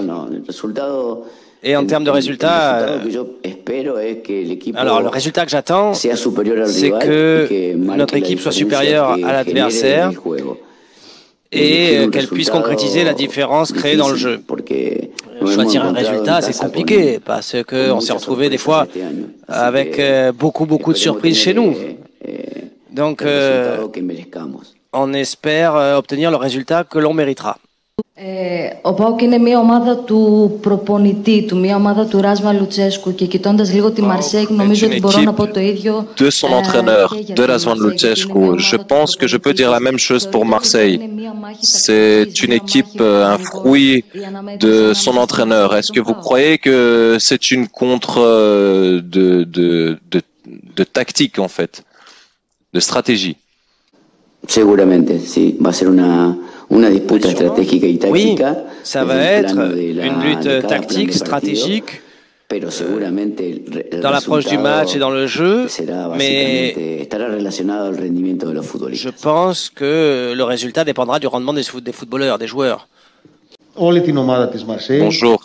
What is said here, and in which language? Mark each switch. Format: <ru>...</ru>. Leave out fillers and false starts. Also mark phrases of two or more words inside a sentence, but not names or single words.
<fr>Et en termes de résultats, alors le résultat que j'attends, c'est que notre équipe soit supérieure à l'adversaire et qu'elle puisse concrétiser la différence créée dans le jeu. Choisir un résultat, c'est compliqué parce qu'on s'est retrouvé des fois avec beaucoup de surprises chez nous. Donc, on espère obtenir le résultat que l'on méritera.</fr> <el>Ο ΠΑΟΚ είναι μια ομάδα του προπονητή του, μια ομάδα του Ράσβαν Λουτσέσκου και κοιτώντας λίγο τη Μαρσέη νομίζω ότι μπορώ να πω το ίδιο.</el> <fr>De son entraîneur, de Razvan Lucescu. Je pense que je peux dire la même chose pour Marseille. C'est une équipe, un fruit de son entraîneur. Est-ce que vous croyez que c'est une contre de tactique en fait, de stratégie?</fr> <es>Seguramente, sí, va a ser una disputa stratégica y táctica.</es> <fr>Oui, ça va être une lutte tactique, stratégique, dans l'approche du match et dans le jeu, mais je pense que le résultat dépendra du rendement des footballeurs, des joueurs. Bonjour.</fr>